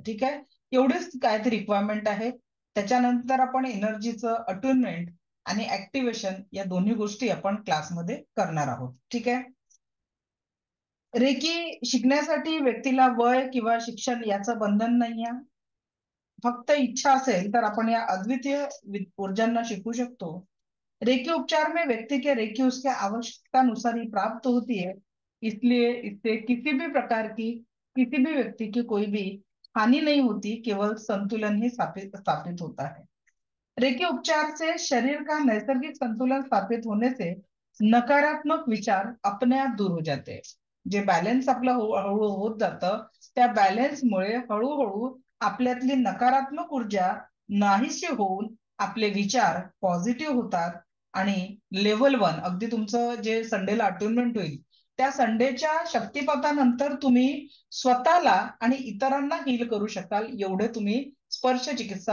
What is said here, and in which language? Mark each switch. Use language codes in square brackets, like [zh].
[mr] ठीक आहे, एवढीच काहीतरी रिक्वायरमेंट आहे. त्याच्यानंतर आपण एनर्जीचं अट्युनमेंट आणि ऍक्टिव्हेशन या दोन्ही गोष्टी आपण क्लासमध्ये करणार आहोत. ठीक आहे. रेकी शिकण्यासाठी व्यक्तीला वय किंवा शिक्षण याचं बंधन नाही आहे. फक्त इच्छा असेल तर आपण या अद्वितीय ऊर्जांना शिकू शकतो. [hi] रेकी उपचार में व्यक्ति के रेकी उसके आवश्यकतानुसार ही प्राप्त होती है, इसलिए इससे किसी भी प्रकार की किसी भी व्यक्ति की कोई भी हानि नहीं होती, केवल संतुलन ही स्थापित स्थापित होता है. रेकी उपचार से शरीर का नैसर्गिक संतुलन स्थापित होने से नकारात्मक विचार अपने आप दूर हो जाते हैं. [mr] जे बॅलन्स आपलं हळूहळू होत जातं त्या बॅलन्समुळे हळूहळू आपल्यातली नकारात्मक ऊर्जा नाहीशी होऊन आपले विचार पॉझिटिव्ह होतात. आणि लेव्हल 1 अगदी तुमचं जे संडेला अटेनमेंट होईल त्या संडेच्या शक्तिपातानंतर तुम्ही स्वतःला आणि इतरांना हील करू शकाल एवढे तुम्ही स्पर्श चिकित्सा.